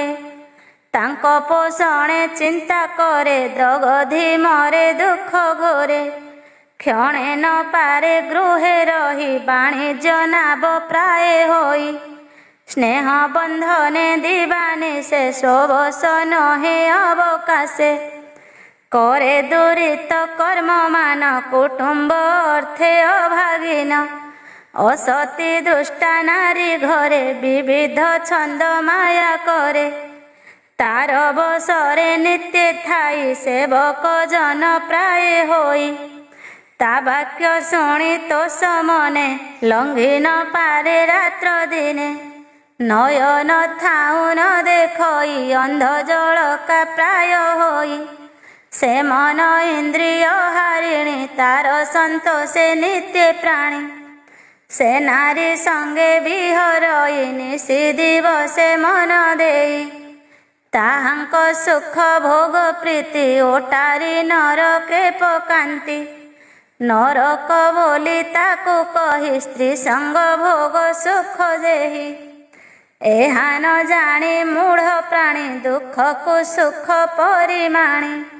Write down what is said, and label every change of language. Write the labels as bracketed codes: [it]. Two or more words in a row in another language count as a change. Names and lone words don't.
[or] ତାଙ୍କ ପୋଷଣେ ଚିନ୍ତା କରେ ଦଗଧି ମରେ ଦୁଃଖ ଘୋରେ। କ୍ଷଣେ ନ ପାରେ ଗୃହେ ରହି ବାଣିଜ୍ୟ ନାବ ପ୍ରାୟ ହୋଇ। ସ୍ନେହ ବନ୍ଧନେ ଦିବାନି ସେ ସୋବସ ନହେ ଅବକାଶେ। କରେ ଦୁରିତ କର୍ମ ମାନ କୁଟୁମ୍ବ ଅର୍ଥେ ଅଭାଗିନ। ଅସତୀ ଦୁଷ୍ଟା ନାରୀ ଘରେ ବିବିଧ ଛନ୍ଦ ମାୟା କରେ। ତାର ବଶରେ ନିତ୍ୟ ଥାଇ ସେବକ ଜନ ପ୍ରାୟ ହୋଇ। ତା ବାକ୍ୟ ଶୁଣି ତୋ ସମନେ ଲଂଘି ନ ପାରେ ରାତ୍ର ଦିନେ। ନୟନ ଥାଉ ନ ଦେଖଇ ଅନ୍ଧ ଜଳକା ପ୍ରାୟ ହୋଇ। ସେ ମନ ଇନ୍ଦ୍ରିୟ ହାରିଣୀ ତାର ସନ୍ତୋଷେ ନିତ୍ୟ ପ୍ରାଣୀ। ସେ ନାରୀ ସଙ୍ଗେ ବିହରଇ ନିଶି ଦିବସେ ମନ ଦେଇ। ତାହାଙ୍କ ସୁଖ ଭୋଗ ପ୍ରୀତି ଓଟାରି ନରକେ ପକାନ୍ତି। ନରକ ବୋଲି ତାକୁ କହି ସ୍ତ୍ରୀ ସଙ୍ଗ ଭୋଗ ସୁଖ ଯେହି। ଏହା ନ ଜାଣି ମୂଢ଼ ପ୍ରାଣୀ ଦୁଖ କୋ ସୁଖ ପରିମାଣି।